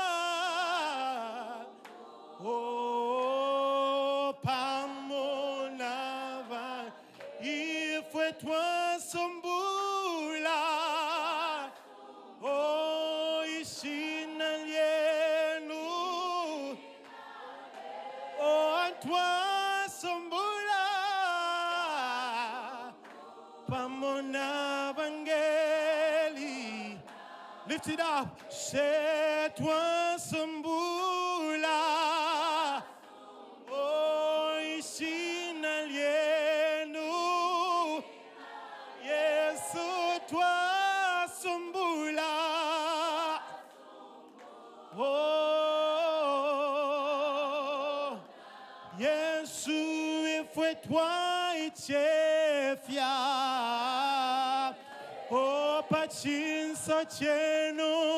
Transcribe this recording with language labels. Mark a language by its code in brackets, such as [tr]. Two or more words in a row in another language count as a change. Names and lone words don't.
[bem] oh pamonava ifwe twasumbula oh ishina lyenu oh twasumbula pamona vangeli [en] lift it up say [bem] twasumbula oh ishina lyenu Yesu twasumbula oh Yesu ifwe twaichefya oh pachinso chenu